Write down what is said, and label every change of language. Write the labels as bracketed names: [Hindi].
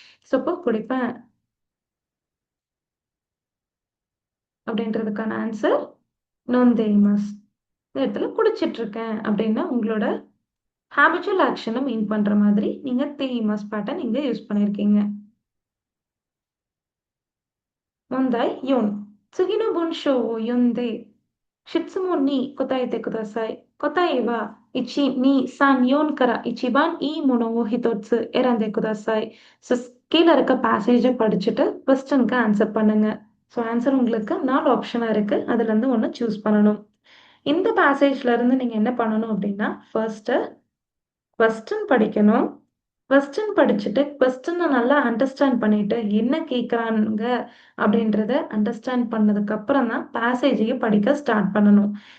[Tamil] So இப்போ குடிப்பேன் அப்படின்றதுக்கான ஆன்சர் நொந்தேமஸ். இந்த இடத்துல குடிச்சிட்டு இருக்கேன் அப்படின்னா உங்களோட ஹேபிச்சுவல் ஆக்ஷனை மீன் பண்ற மாதிரி நீங்க தேய்மஸ் பேட்டர்ன் இங்க யூஸ் பண்ணிருக்கீங்க. [Japanese] 問題4。次の文章を読んで質問に答えてください。答えは1、2、3、4から一番いいものを一つ選んでください。 [Tamil] So, கீழ இருக்க பேசேஜை படிச்சுட்டு கொஸ்டினுக்கு ஆன்சர் பண்ணுங்க. ஸோ ஆன்சர் உங்களுக்கு 4 ஆப்ஷனா இருக்கு. அதுல இருந்து ஒண்ணு சூஸ் பண்ணணும். இந்த பேசேஜ்ல இருந்து நீங்க என்ன பண்ணணும் அப்படின்னா, ஃபர்ஸ்ட் கொஸ்டின் படிக்கணும். கொஸ்டின் படிச்சுட்டு கொஸ்டினை நல்லா அண்டர்ஸ்டாண்ட் பண்ணிட்டு என்ன கேட்குறாங்க அப்படின்றத அண்டர்ஸ்டாண்ட் பண்ணதுக்கு அப்புறம் தான் பேசேஜையே படிக்க ஸ்டார்ட் பண்ணணும்.